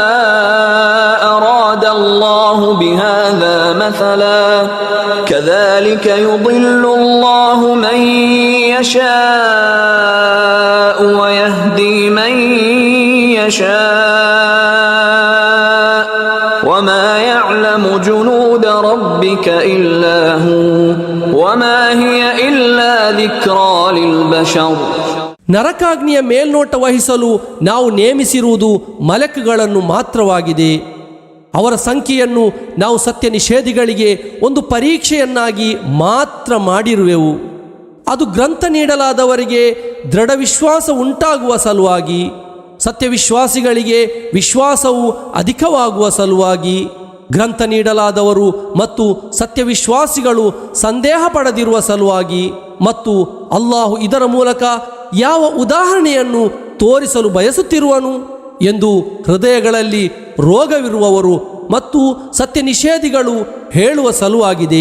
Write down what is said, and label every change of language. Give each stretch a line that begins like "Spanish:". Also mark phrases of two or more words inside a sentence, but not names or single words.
Arabic: أراد الله بهذا مثلا كذلك يضل الله من يشاء ويهدي من يشاء وما يعلم جنود ربك إلا هو وما هي إلا ذكرى للبشر.
Kannada: ನರಕಾಗ್ನಿಯ ಮೇಲ್ನೋಟ ವಹಿಸಲು ನಾವು ನೇಮಿಸಿರುವುದು ಮಲಕ್ಗಳನ್ನು ಮಾತ್ರವಾಗಿದೆ. ಅವರ ಸಂಖ್ಯೆಯನ್ನು ನಾವು ಸತ್ಯ ನಿಷೇಧಿಗಳಿಗೆ ಒಂದು ಪರೀಕ್ಷೆಯನ್ನಾಗಿ ಮಾತ್ರ ಮಾಡಿರುವೆವು. ಅದು ಗ್ರಂಥ ನೀಡಲಾದವರಿಗೆ ದೃಢ ವಿಶ್ವಾಸ ಉಂಟಾಗುವ ಸಲುವಾಗಿ, ಸತ್ಯವಿಶ್ವಾಸಿಗಳಿಗೆ ವಿಶ್ವಾಸವು ಅಧಿಕವಾಗುವ ಸಲುವಾಗಿ, ಗ್ರಂಥ ನೀಡಲಾದವರು ಮತ್ತು ಸತ್ಯವಿಶ್ವಾಸಿಗಳು ಸಂದೇಹ ಪಡೆದಿರುವ ಸಲುವಾಗಿ, ಮತ್ತು ಅಲ್ಲಾಹು ಇದರ ಮೂಲಕ ಯಾವ ಉದಾಹರಣೆಯನ್ನು ತೋರಿಸಲು ಬಯಸುತ್ತಿರುವನು ಎಂದು ಹೃದಯಗಳಲ್ಲಿ ರೋಗವಿರುವವರು ಮತ್ತು ಸತ್ಯ ನಿಷೇಧಿಗಳು ಹೇಳುವ ಸಲುವಾಗಿದೆ.